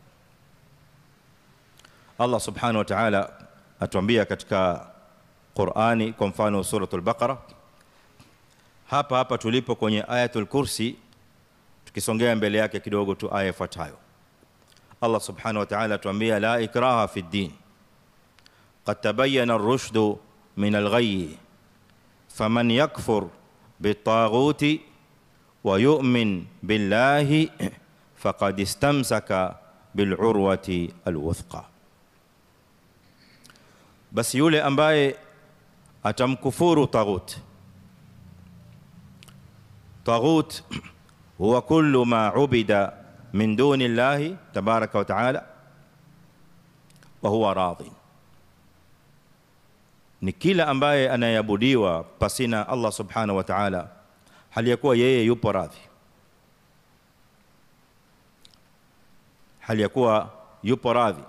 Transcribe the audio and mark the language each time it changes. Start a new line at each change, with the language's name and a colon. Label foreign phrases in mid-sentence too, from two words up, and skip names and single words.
Swahili: Allah
Arabic: سبحانه وتعالى
Swahili: atuambia katika Qur'ani, kwa mfano suratul Baqara, hapa tulipo kwenye ayatul kursi, tukisongea mbele yake kidogo tu aya ifuatayo, Allah
Arabic: سبحانه وتعالى
Swahili: atuambia
Arabic: لا إكراه في الدين قد تبين الرشد من الغي فمن يكفر بالطاغوت ويؤمن بالله فقد استمسك بالعروة الوثقى.
Swahili: Basi yule ambaye atamkufuru taghut,
Arabic: الطاغوت هو كل ما عبد من دون الله تبارك وتعالى وهو راض,
Swahili: ni kila ambaye anayabudiwa pasina Allah
Arabic: سبحانه وتعالى
Swahili: hali ya kuwa yeye yupo radhi, hali ya kuwa yupo radhi.